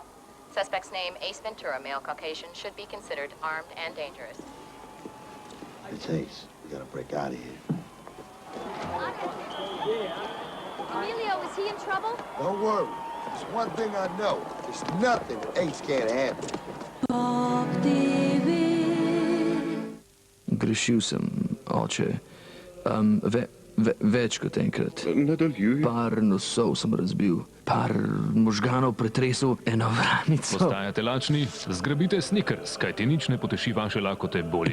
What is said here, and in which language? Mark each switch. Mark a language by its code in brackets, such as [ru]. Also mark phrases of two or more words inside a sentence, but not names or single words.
[en] Suspect's name, Ace Ventura, male Caucasian, should be considered armed and dangerous. It's Ace. We gotta break out of here. Emilio, is he in trouble? Don't worry. There's one thing I know. There's nothing Ace can't handle. [sl] Grešil sem, oče. Več kot enkrat. Nadaljuj. Par nosov sem razbil, par možganov pretresel, eno vranico. Postajate lačni? Zgrabite Snickers, kajti nič ne poteši vaše lakote bolje.